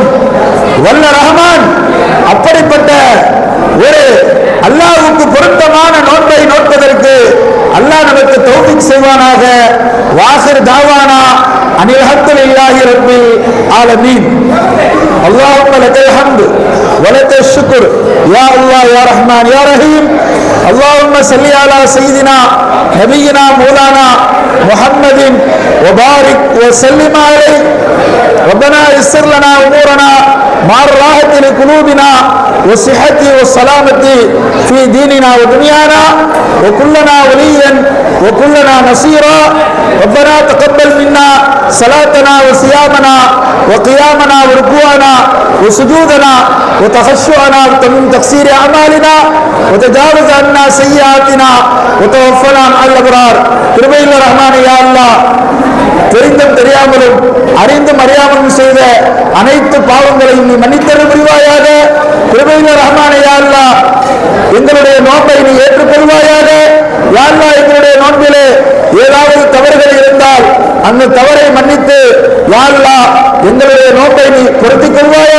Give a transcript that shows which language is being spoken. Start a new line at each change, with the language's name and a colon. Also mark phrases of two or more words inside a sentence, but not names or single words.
Tamil: வல்ல ரஹ்மான் அப்படிப்பட்ட ஒரு அல்லாஹ்வுக்கு பொருத்தமான நோன்பை நோட்பதற்கு அல்லாஹ் நமக்கு தௌஃபீக் செய்வானாக.
Arabic: وآخر دعوانا أن الحمد لله رب العالمين. اللهم لك الحمد ولك الشكر يا الله يا رحمن يا رحيم. اللهم صل على سيدنا نبينا مولانا محمد وبارك وسلم عليه. ربنا يسر لنا امورنا مع الراحة لقلوبنا والصحة والسلامة في ديننا ودنيانا وكلنا وليا وكلنا نصيرا. ربنا تقبل منا صلاتنا وصيامنا وقيامنا وركوعنا وسجودنا وتخشعنا وتمم تقصير أعمالنا وتجاوز عنا سيئاتنا وتوفنا مع الأبرار.
Tamil: கிருபையுள்ள ரஹ்மானே
Arabic: يا الله,
Tamil: தெரிந்தும் தெரியாமலும் அறிந்தும் அறியாமலும் செய்த அனைத்து பாவங்களையும் நீ மன்னித்தருள் புரிவாயாக. கிருபையுள்ள ரஹ்மானே
Arabic: يا الله,
Tamil: எங்களுடைய நோன்பை நீ ஏற்றுக்கொள்வாயாக.
Arabic: يا الله,
Tamil: எங்களுடைய நோன்பிலே ஏதாவது தவறுகள் இருந்தால் அந்த தவறை மன்னித்து
Arabic: يا الله
Tamil: எங்களுடைய நோன்பை நீ பொருத்திக் கொள்வாயாக.